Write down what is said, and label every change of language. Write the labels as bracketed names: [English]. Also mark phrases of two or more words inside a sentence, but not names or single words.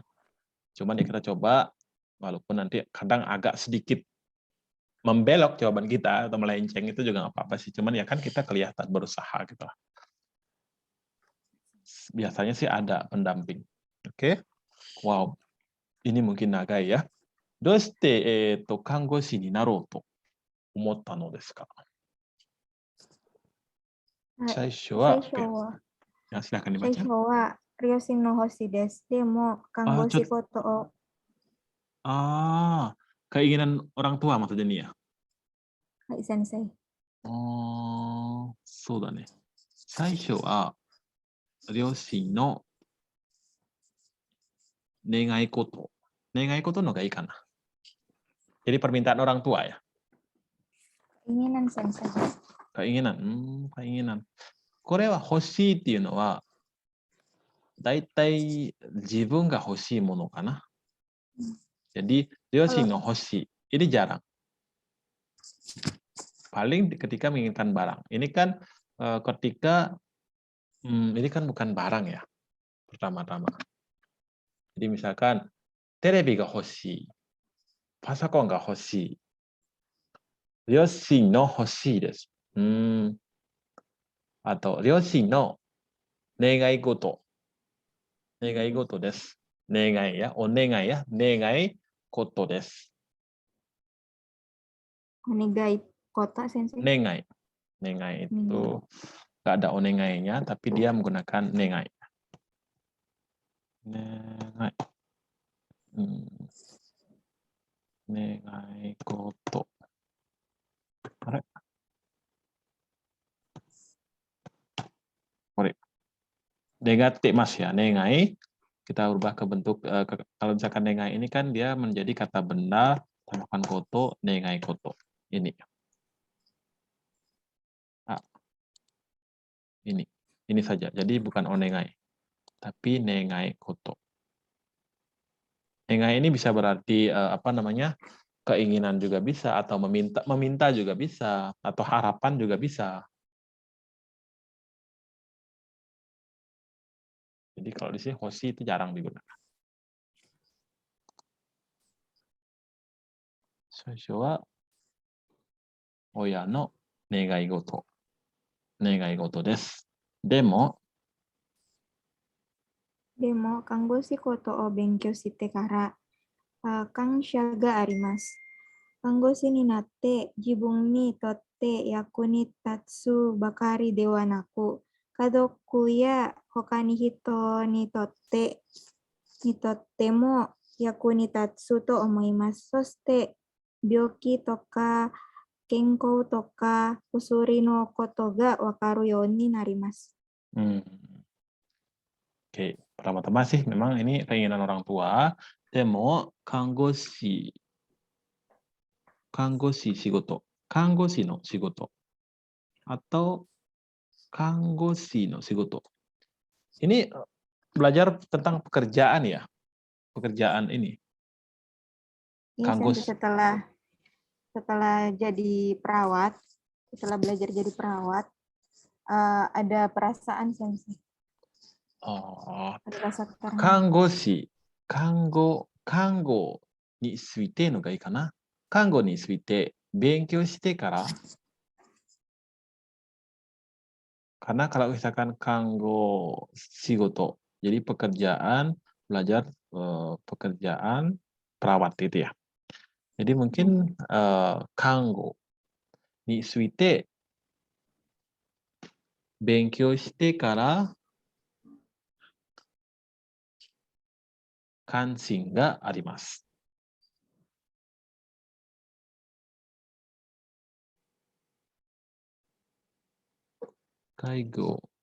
[Indonesian] Cuman ya kita coba, walaupun nanti kadang agak sedikit membelok jawaban kita atau melenceng itu juga nggak apa-apa sih. Cuman ya kan kita kelihatan berusaha gitu lah. Biasanya sih ada pendamping. Oke. Wow. Ini mungkin nagai ya. [Japanese] どうして、看護師になろうと思ったのですか? 最初は、 [Indonesian] ya, silakan dibaca. [Japanese] 最初は両親の星です。でも看護師事を [Indonesian] keinginan orang tua maksudnya nih ya? [Japanese] はい、先生。そうだね。最初は両親の願い事のがいいかな. [Indonesian] Jadi permintaan orang tua ya? Keinginan, Sensei. Keinginan. [Japanese] これは欲しいっていうのは、だいたい自分が欲しいものかな. Jadi, 両親の欲しい. [Indonesian] Ini jarang. Paling ketika menginginkan barang. Ini kan ketika, ini kan bukan barang ya, pertama-tama. Jadi misalkan, [Japanese] テレビが欲しい。パソコンが欲しい。両親の欲しいです。あと、両親の願い事です。願いや、お願いや、願い事です. お願いこた, Sensei. [Indonesian] Negai. Negai itu nggak ada onegainya, tapi dia menggunakan negai. [Japanese] 願い。願い事. [Indonesian] Negatif mas ya, negai. Kita ubah ke bentuk, kalau misalkan negai ini kan dia menjadi kata benda, tambahkan koto, [Japanese] 願い事. [Indonesian] Ini. Ini saja. Jadi bukan onegai, tapi [Japanese] 願い事. [Indonesian] Negai ini bisa berarti keinginan juga bisa, atau meminta juga bisa, atau harapan juga bisa. Jadi kalau di sini hoshi itu jarang digunakan. [Japanese] 最初は親の願い事. 願い事です. Demo, でも、看護師ことを勉強してから、感謝があります。看護師になって自分にとって役に立つばかりではなく、家族や他に人にとっても役に立つと思います。そして、病気とか健康とか薬のことがわかるようになります。 [Indonesian] Oke, pertama-tama sih memang ini keinginan orang tua. [Japanese] Demo, 看護師仕事. 看護師の仕事. Atau 看護師の仕事. [Indonesian] Ini belajar tentang pekerjaan ya. Pekerjaan ini. Ini setelah jadi perawat, setelah belajar jadi perawat, ada perasaan Sensei. [Japanese] 看護師、看護についてのがいいかな? 看護について勉強してから. [Indonesian] Karena kalau misalkan [Japanese] 看護仕事, [Indonesian] jadi pekerjaan, belajar pekerjaan perawat itu ya. Jadi mungkin [Japanese] 看護について勉強してから関心があります. Kaigo.